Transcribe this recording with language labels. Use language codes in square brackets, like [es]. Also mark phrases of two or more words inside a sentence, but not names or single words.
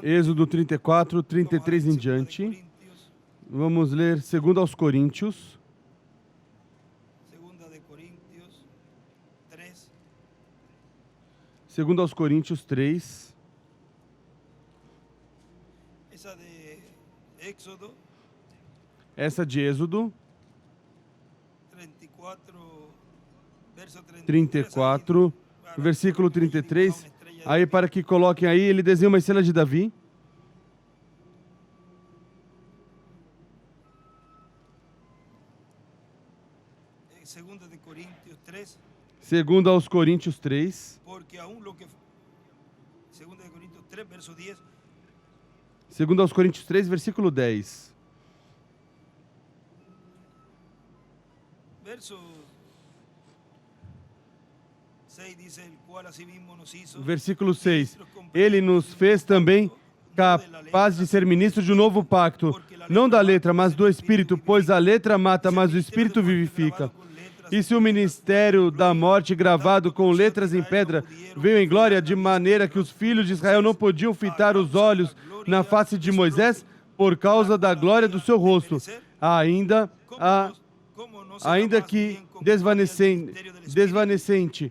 [pt] Êxodo 34, 33 em [es] Vamos a leer [pt] diante. [es] 2 Corintios, [pt] Vamos ler 2 aos Coríntios, [es] 2 de Corintios 3, [pt] 2 aos Coríntios 3, [es] esa de Éxodo [pt] essa de Êxodo 34, verso 33, 34, [es] ahí, versículo para que 33, dibuja una estrella de [pt] aí [es] David. [pt] para que coloquem aí, ele desenha uma estrela de Davi. [es] Segunda de Corintios 3, [pt] 2 aos Coríntios 3, [es] porque aún lo que Segunda de Corintios 3, verso 10, [pt] 2 aos Coríntios 3, versículo 10. [es] verso 6 dice, el cual asimismo nos hizo [pt] Versículo 6. [es] ministros completamente [pt] Ele nos fez também capazes de ser ministros de um novo pacto, não da letra, mas do Espírito, pois a letra mata, mas o Espírito vivifica. E se o ministério da morte gravado com letras em pedra veio em glória, de maneira que os filhos de Israel não podiam fitar os olhos na face de Moisés por causa da glória do seu rosto, ainda que desvanecente.